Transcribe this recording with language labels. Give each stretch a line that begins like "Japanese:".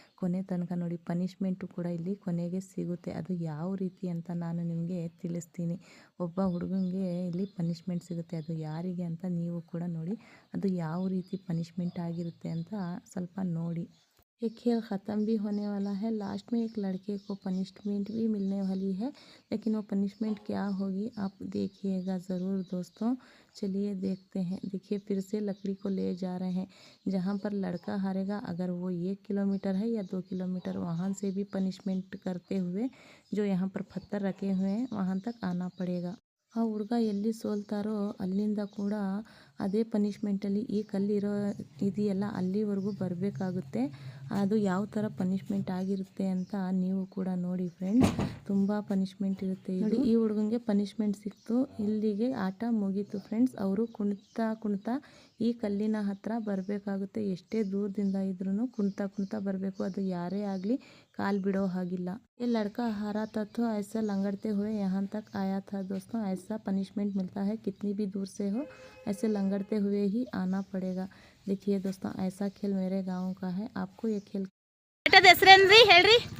Kannada: ಕೊನೆ ತನಕ ನೋಡಿ ಪನಿಷ್ಮೆಂಟು ಕೂಡ ಇಲ್ಲಿ ಕೊನೆಗೆ ಸಿಗುತ್ತೆ. ಅದು ಯಾವ ರೀತಿ ಅಂತ ನಾನು ನಿಮಗೆ ತಿಳಿಸ್ತೀನಿ. ಒಬ್ಬ ಹುಡುಗನಿಗೆ ಇಲ್ಲಿ ಪನಿಷ್ಮೆಂಟ್ ಸಿಗುತ್ತೆ, ಅದು ಯಾರಿಗೆ ಅಂತ ನೀವು ಕೂಡ ನೋಡಿ. ಅದು ಯಾವ ರೀತಿ ಪನಿಷ್ಮೆಂಟ್ ಆಗಿರುತ್ತೆ ಅಂತ ಸ್ವಲ್ಪ ನೋಡಿ.
Hindi: ये खेल ख़त्म भी होने वाला है। लास्ट में एक लड़के को पनिशमेंट भी मिलने वाली है, लेकिन वो पनिशमेंट क्या होगी आप देखिएगा ज़रूर दोस्तों। चलिए देखते हैं। देखिए फिर से लकड़ी को ले जा रहे हैं। जहाँ पर लड़का हारेगा, अगर वो 1 किलोमीटर है या 2 किलोमीटर, वहाँ से भी पनिशमेंट करते हुए जो यहाँ पर पत्थर रखे हुए हैं वहाँ तक आना पड़ेगा।
Kannada: ಆ ಹುಡುಗ ಎಲ್ಲಿ ಸೋಲ್ತಾರೋ ಅಲ್ಲಿಂದ ಕೂಡ ಅದೇ ಪನಿಷ್ಮೆಂಟಲ್ಲಿ ಈ ಕಲ್ಲಿರೋ ಇದೆಯಲ್ಲ ಅಲ್ಲಿವರೆಗೂ ಬರಬೇಕಾಗುತ್ತೆ. ಅದು ಯಾವ ಥರ ಪನಿಷ್ಮೆಂಟ್ ಆಗಿರುತ್ತೆ ಅಂತ ನೀವು ಕೂಡ ನೋಡಿ ಫ್ರೆಂಡ್ಸ್. ತುಂಬ ಪನಿಷ್ಮೆಂಟ್ ಇರುತ್ತೆ ನೋಡಿ. ಈ ಹುಡುಗನಿಗೆ ಪನಿಷ್ಮೆಂಟ್ ಸಿಕ್ತು, ಇಲ್ಲಿಗೆ ಆಟ ಮುಗೀತು ಫ್ರೆಂಡ್ಸ್. ಅವರು ಕುಣಿತಾ ಕುಣಿತಾ ಈ ಕಲ್ಲಿನ ಹತ್ರ ಬರಬೇಕಾಗುತ್ತೆ. ಎಷ್ಟೇ ದೂರದಿಂದ ಇದ್ರೂ ಕುಣಿತಾ ಕುಣಿತಾ ಬರಬೇಕು, ಅದು ಯಾರೇ ಆಗಲಿ ಕಾಲು ಬಿಡೋ ಹಾಗಿಲ್ಲ.
Hindi: ये लड़का हारा था तो ऐसा लंगड़ते हुए यहाँ तक आया था दोस्तों। ऐसा पनिशमेंट मिलता है, कितनी भी दूर से हो ऐसे लंगड़ते हुए ही आना पड़ेगा। देखिए दोस्तों ऐसा खेल मेरे गांव का है। आपको ये खेल
Kannada: ಹೆಸರೇನ್ರಿ ಹೇಳ್ರಿ.